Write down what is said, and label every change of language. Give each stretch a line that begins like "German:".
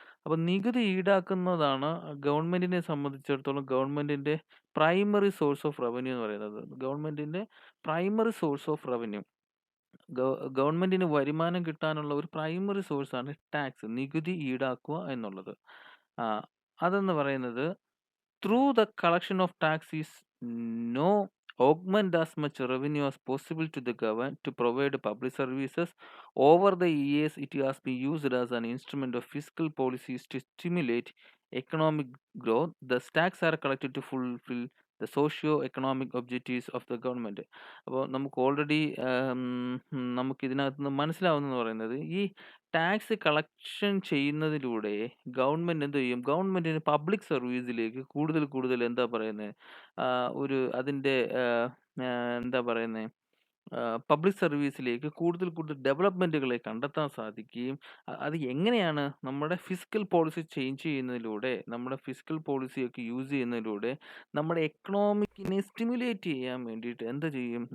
Malayalam: അപ്പൊ നികുതി ഈടാക്കുന്നതാണ് ഗവൺമെന്റിനെ സംബന്ധിച്ചിടത്തോളം ഗവൺമെന്റിന്റെ പ്രൈമറി സോഴ്സ് ഓഫ് റവന്യൂ എന്ന് പറയുന്നത്. ഗവൺമെന്റിന്റെ പ്രൈമറി സോഴ്സ് ഓഫ് റവന്യൂ. ഗവൺമെന്റിന് വരുമാനം കിട്ടാനുള്ള ഒരു പ്രൈമറി സോഴ്സാണ് ടാക്സ്, നികുതി ഈടാക്കുക എന്നുള്ളത്. ആ, അതെന്ന് പറയുന്നത്
English: through the collection of tax is no augment as much revenue as possible to the government to provide public services. Over the years, it has been used as an instrument of fiscal policies to stimulate economic growth. The tax are collected to fulfill the socio-economic objectives of the government.
Malayalam: അപ്പോൾ നമുക്ക് already നമുക്ക് ഇതിനകത്ത് നിന്ന് മനസ്സിലാവുന്നതെന്ന് പറയുന്നത് ഈ tax collection ചെയ്യുന്നതിലൂടെ government എന്ത് ചെയ്യും? ഗവൺമെന്റിന് പബ്ലിക് സർവീസിലേക്ക് കൂടുതൽ കൂടുതൽ എന്താ പറയുന്നത്, ഒരു അതിന്റെ എന്താ പറയുന്നത്, പബ്ലിക് സർവീസിലേക്ക് കൂടുതൽ കൂടുതൽ ഡെവലപ്മെന്റുകളെ കണ്ടെത്താൻ സാധിക്കുകയും അത് എങ്ങനെയാണ് നമ്മുടെ ഫിസിക്കൽ പോളിസി ചേഞ്ച് ചെയ്യുന്നതിലൂടെ, നമ്മുടെ ഫിസിക്കൽ പോളിസിയൊക്കെ യൂസ് ചെയ്യുന്നതിലൂടെ നമ്മുടെ എക്കണോമിക്കിനെ സ്റ്റിമുലേറ്റ് ചെയ്യാൻ വേണ്ടിയിട്ട് എന്ത് ചെയ്യും?